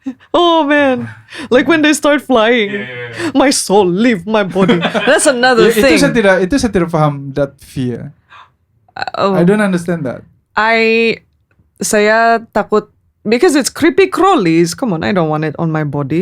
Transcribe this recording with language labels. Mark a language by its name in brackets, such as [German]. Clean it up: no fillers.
[English] Oh man, like when they start flying, my soul leave my body. That's another thing. [Malay] Itu saya tidak faham [English] that fear. I don't understand that. [Malay] Saya takut [English] because it's creepy crawlies. Come on, I don't want it on my body.